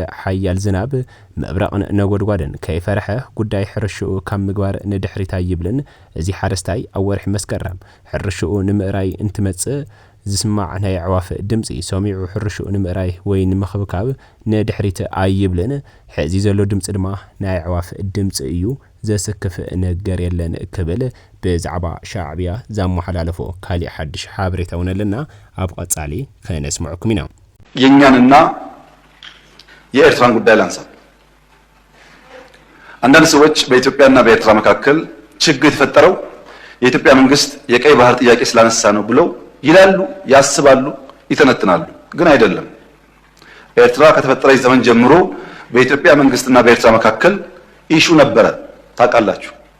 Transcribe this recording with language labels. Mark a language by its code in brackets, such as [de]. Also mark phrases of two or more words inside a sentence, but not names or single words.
[ti] ሓያል ዝናብ መብረቕን ነጎድጓድን ከይፈርሐ ጉዳይ ሕርሽኡ ካብ ምግባር ንድሕሪታ ይብልን እዚ ሓረስታይ ኣብ ወርሒ መስከረም ሕርሽኡ ንምእራይ እንትመጽእ ዝስማዕ ናይ ዕዋፍ ድምፂ ሰሚዑ ሕርሽኡ ንምእራይ ወይ ንምኽብካብ ንድሕሪት ኣይብልን ሕዚ ዘሎ ድምፂ ድማ ናይ ዕዋፍ ድምፂ እዩ ዘስክፍ ነገር የለን ክብል ብዛዕባ ሻዕብያ ዘመሓላለፎ ካሊእ ሓድሽ ሓበሬታ እውን ኣለና ኣብ ቀጻሊ ከነስምዐኩም ኢና [am] የኛንና የኤርትራን ጉዳይ ላንሳ አንዳንድ ሰዎች በኢትዮጵያና በኤርትራ መካከል ችግር የተፈጠረው የኢትዮጵያ መንግስት የቀይ ባህር ጥያቄ ስላነሳ ነው ብለው ይላሉ ያስባሉ ይተነትናሉ ግን አይደለም ኤርትራ ከተፈጠረች ዘመን ጀምሮ በኢትዮጵያ መንግስትና በኤርትራ መካከል ኢሹ ነበረ ታውቃላችሁ